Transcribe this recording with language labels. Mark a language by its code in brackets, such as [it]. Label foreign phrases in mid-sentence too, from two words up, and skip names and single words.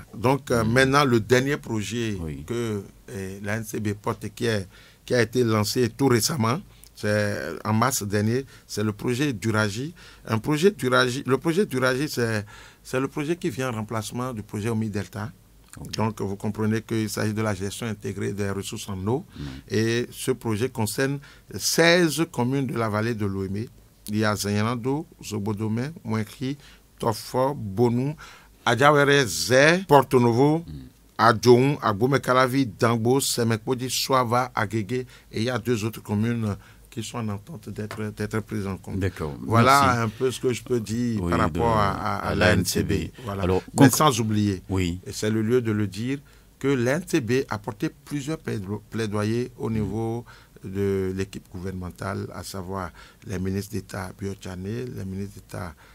[fr] Donc maintenant, le dernier projet que la NCB porte qui a été lancé tout récemment, en mars dernier, c'est le projet Duragie. Le projet Duragie, c'est le projet qui vient en remplacement du projet Omi Delta. Donc, vous comprenez qu'il s'agit de la gestion intégrée des ressources en eau. Et ce projet concerne 16 communes de la vallée de l'Ouémé. Il y a Zayanando, Zobodome, Mouekri, Tofor, Bonou, Adjawere, Zé, Porto Novo, Adjoun, Agbomekalavi, Dangbo, Semekpodi, Soava, Agege. Et il y a 2 autres communes qui sont en attente d'être prises en compte. Voilà un peu ce que je peux dire par rapport à la NCB. Voilà. Alors, mais sans oublier, et c'est le lieu de le dire, que la NCB a porté plusieurs plaidoyers au niveau de l'équipe gouvernementale, à savoir les ministres d'État Biochane, les ministres d'État